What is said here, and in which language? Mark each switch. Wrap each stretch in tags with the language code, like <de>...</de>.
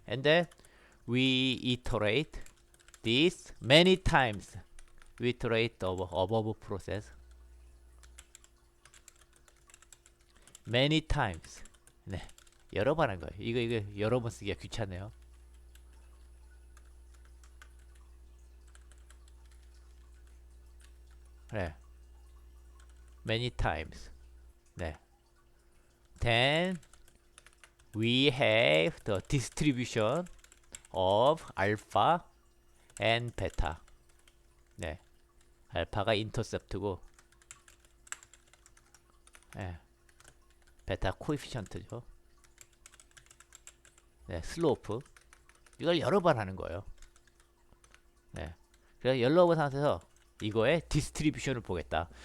<en>And then we iterate this many times. We iterate the above process many times.</en> <ko>네, 여러 번 한 거예요. 이거 여러 번 쓰기가 귀찮네요.</ko> <en>네, many times. 네. Then we have the distribution of alpha and beta.</en> <ko>네, 알파가 인터셉트고, 네, 베타 코에피션트죠. 네, 슬로프. 이걸 여러 번 하는 거예요. 네, 그래서 여러 번 하면서 이거의 디스트리뷰션을 보겠다.</ko>